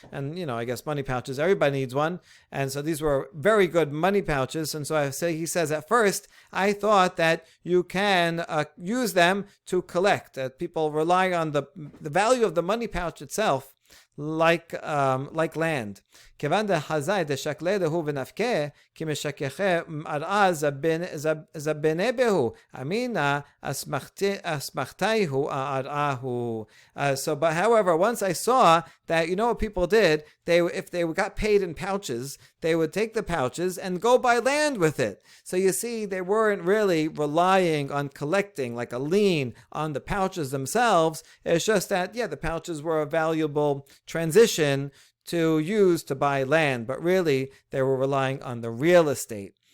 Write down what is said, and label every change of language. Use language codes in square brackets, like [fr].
[en] And, I guess money pouches, everybody needs one. And so these were very good money pouches. And so he says, at first, I thought that you can use them to collect. People rely on the value of the money pouch itself, like land. [arc] כיוון דחזאי דשקלה דהו ונפקה, כי משכחה מראה זבנה בהו, אמינא אסמכתיהו ארעהו. [en] But however, once I saw that, what people did, if they got paid in pouches, they would take the pouches and go buy land with it. So you see, they weren't really relying on collecting like a lien on the pouches themselves. It's just that, the pouches were a valuable transition to use to buy land, but really they were relying on the real estate.